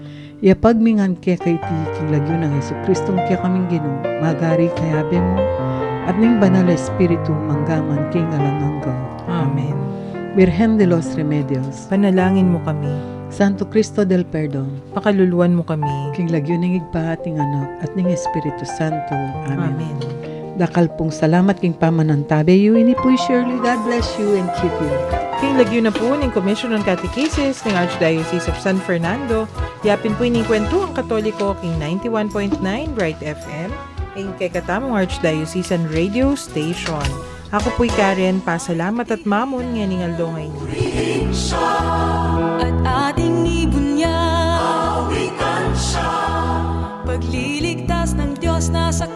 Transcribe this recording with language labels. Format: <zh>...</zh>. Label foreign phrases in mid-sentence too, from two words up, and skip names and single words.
<pam>Iapagmingan kaya kay ti king lagyo ng Jesu Kristong kaya kaming Ginoo, magari kayabe mo, at ning banal na espiritu manggaman king alananggaw. Amen.</pam> <es>Virgen de los Remedios,</es> <pam>Panalangin mo kami.</pam> <es>Santo Cristo del Perdón,</es> <pam>Pakaluluan mo kami. king lagyo ning igpa ating anak at ning Espiritu Santo. Amen. Amen. Dakal pong salamat king pamanantabe yu ini po</pam> <en>surely God bless you and keep you.</en> <pam>King lagyo na po ng Commission on Catechesis ng Archdiocese of San Fernando. Yapin po ining kwento ang Katoliko king 91.9 Bright FM. Ang kay katamong Archdiocesan Radio Station. Ako po'y Karen, pasalamat at mamon nga ning aldongay niyo. At ating ibunya pagliligtas ng Diyos na sa</pam>